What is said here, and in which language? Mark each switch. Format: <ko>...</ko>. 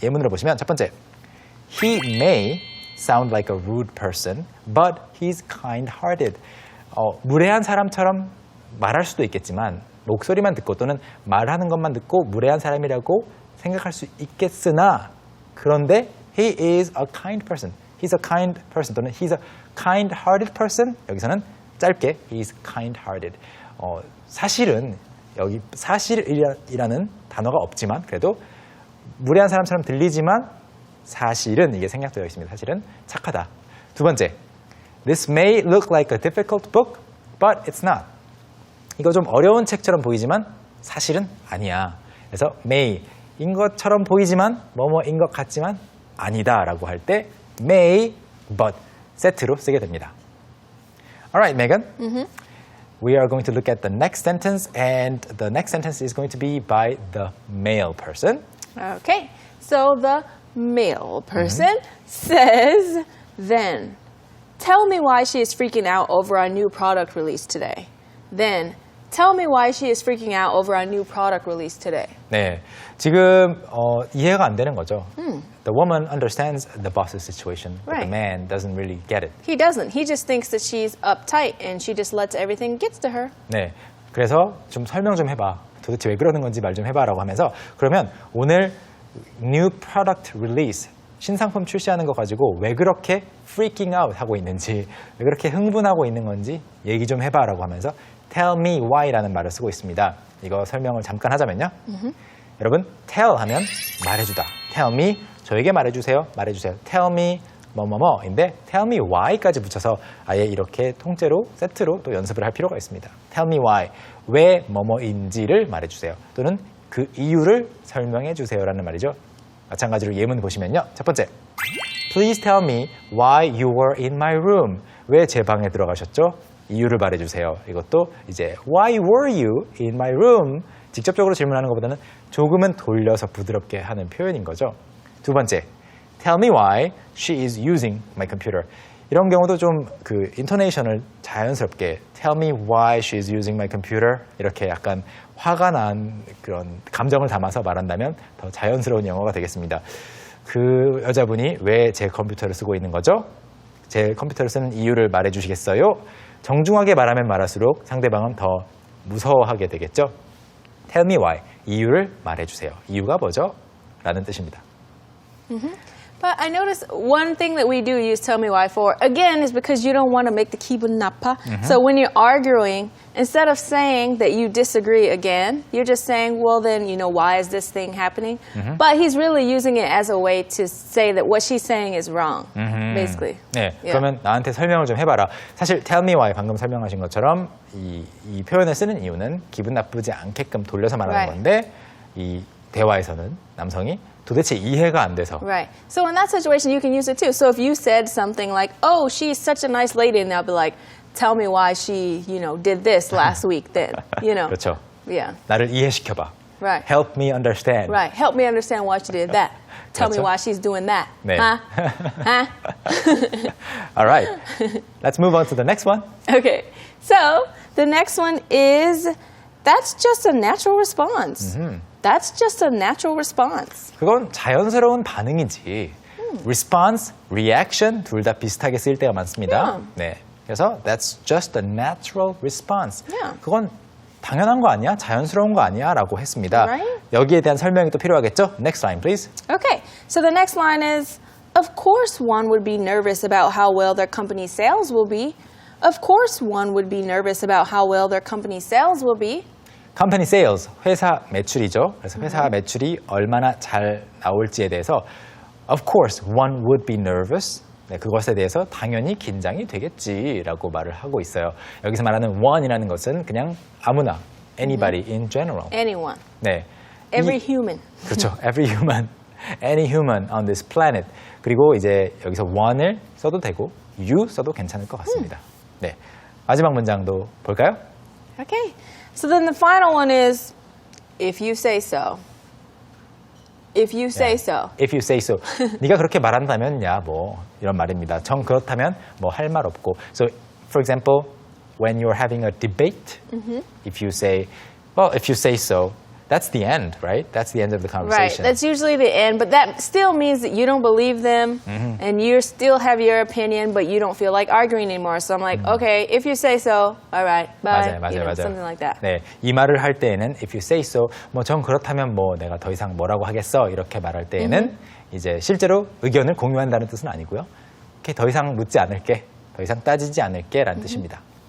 <ko>예문으로 보시면 첫 번째</ko> <en>He may sound like a rude person but he's kind-hearted.</en> <ko>무례한 사람처럼 말할 수도 있겠지만 목소리만 듣고 또는 말하는 것만 듣고 무례한 사람이라고 생각할 수 있겠으나 그런데</ko> <en>he is a kind person. he's a kind person 또는 he's a kind-hearted person.</en> <ko>여기서는 짧게</ko> <en>he's kind-hearted.</en> <ko>사실은 여기 사실이라는 단어가 없지만 그래도 무례한 사람처럼 들리지만 사실은 이게 생략되어 있습니다. 사실은 착하다. 두 번째,</ko> <en>this may look like a difficult book, but it's not.</en> <ko>이거 좀 어려운 책처럼 보이지만 사실은 아니야. 그래서 may인 것처럼 보이지만 뭐뭐인 것 같지만 아니다라고 할 때 may, but 세트로 쓰게 됩니다.</ko> <en>Alright, Megan. We are going to look at the next sentence, and the next sentence is going to be by the male person. Okay, so the male person says, then, tell me why she is freaking out over our new product release today. Then, tell me why she is freaking out over our new product release today.</en> <ko>네, 지금 이해가 안 되는 거죠.</ko> <en>The woman understands the boss's situation, but the Right. man doesn't really get it. He doesn't. He just thinks that she's uptight and she just lets everything get to her.</en> <ko>네, 그래서 좀 설명 좀 해봐. 도대체 왜 그러는 건지 말 좀 해봐라고 하면서 그러면 오늘 new product release 신상품 출시하는 거 가지고 왜 그렇게 freaking out 하고 있는지 왜 그렇게 흥분하고 있는 건지 얘기 좀 해봐라고 하면서 tell me why라는 말을 쓰고 있습니다. 이거 설명을 잠깐 하자면요. 여러분 tell 하면 말해주다. tell me 저에게 말해주세요. 말해주세요. tell me 뭐뭐뭐인데 tell me why까지 붙여서 아예 이렇게 통째로 세트로 또 연습을 할 필요가 있습니다. tell me why 왜 뭐뭐인지를 말해주세요. 또는 그 이유를 설명해 주세요라는 말이죠. 마찬가지로 예문 보시면요. 첫 번째,</ko> <en>Please tell me why you were in my room.</en> <ko>왜 제 방에 들어가셨죠? 이유를 말해주세요. 이것도 이제</ko> <en>Why were you in my room?</en> <ko>직접적으로 질문하는 것보다는 조금은 돌려서 부드럽게 하는 표현인 거죠. 두 번째,</ko> <en>Tell me why she is using my computer.</en> <ko>이런 경우도 좀 그 인토네이션을 자연스럽게</ko> <en>Tell me why she is using my computer.</en> <ko>이렇게 약간 화가 난 그런 감정을 담아서 말한다면 더 자연스러운 영어가 되겠습니다. 그 여자분이 왜 제 컴퓨터를 쓰고 있는 거죠? 제 컴퓨터를 쓰는 이유를 말해 주시겠어요? 정중하게 말하면 말할수록 상대방은 더 무서워하게 되겠죠?</ko> <en>Tell me why.</en> <ko>이유를 말해 주세요. 이유가 뭐죠? 라는 뜻입니다.</ko> <en>But I noticed one thing that we do use tell me why for, again, is because you don't want to make the</en> <ko>기분 나빠.</ko> <en>So when you're arguing, instead of saying that you disagree again, you're just saying, well, then, you know, why is this thing happening? But he's really using it as a way to say that what she's saying is wrong, basically.</en> <ko>네,</ko> <en>Yeah.</en> <ko>그러면 나한테 설명을 좀 해봐라. 사실 tell me why 방금 설명하신 것처럼 이 표현을 쓰는 이유는 기분 나쁘지 않게끔 돌려서 말하는</ko> <en>Right.</en> <ko>건데 이 대화에서는 남성이 도대체 이해가 안 돼서</ko> <en>Right. So in that situation, you can use it too. So if you said something like, oh, she's such a nice lady, and they'll be like, tell me why she, you know, did this last week then, you know.</en> <ko>그렇죠.</ko> <en>Yeah.</en> <ko>나를 이해시켜봐.</ko> <en>Right. Help me understand. Right. Help me understand why she did that. Tell me</en> <ko>그렇죠.</ko> <en>why she's doing that.</en> <ko>네. Huh? Huh?</ko> <en>All right. Let's move on to the next one. Okay. So the next one is, that's just a natural response. That's just a natural response.</en> <ko>그건 자연스러운 반응이지. Response, reaction 둘 다 비슷하게 쓰일 때가 많습니다. 네.</ko> <en>그래서 that's just a natural response. Yeah.</en> <ko>그건 당연한 거 아니야? 자연스러운 거 아니야? 라고 했습니다.</ko> <en>Right.</en> <ko>여기에 대한 설명이 또 필요하겠죠?</ko> <en>Next line, please. Okay. So the next line is, of course one would be nervous about how well their company's sales will be. Of course one would be nervous about how well their company's sales will be.</en> <ko>Company sales, 회사 매출이죠. 그래서 회사 매출이 얼마나 잘 나올지에 대해서</ko> <en>of course one would be nervous.</en> <ko>네, 그것에 대해서 당연히 긴장이 되겠지라고 말을 하고 있어요. 여기서 말하는 one이라는 것은 그냥 아무나,</ko> <en>anybody in general. Anyone.</en> <ko>네.</ko> <en>Every</en> <ko>이-</ko> <en>human.</en> <ko>그렇죠.</ko> <en>Every human, any human on this planet.</en> <ko>그리고 이제 여기서 one을 써도 되고 you 써도 괜찮을 것 같습니다. 네. 마지막 문장도 볼까요?</ko> <en>Okay. So then the final one is, if you say so. If you say so. If you say so.</en> <ko>네가 그렇게 말한다면 야 뭐 이런 말입니다. 정 그렇다면 뭐 할 말 없고.</ko> <en>So for example, when you're having a debate, if you say, well, if you say so, that's the end, right? That's the end of the Right. conversation. That's usually the end, but that still means that you don't believe them and you still have your opinion, but you don't feel like arguing anymore. So I'm like, okay, if you say so, all right, bye.</en> <ko>맞아요,</ko> <en>You know,</en> <ko>맞아요.</ko> <en>something like that.</en> <ko>네, 이 말을 할 때에는 if you say so, 뭐 전 그렇다면 뭐 내가 더 이상 뭐라고 하겠어 이렇게 말할 때에는 이제 실제로 의견을 공유한다는 뜻은 아니고요. 오케이, 더 이상 묻지 않을게. 더 이상 따지지 않을게 라는 뜻입니다.</ko>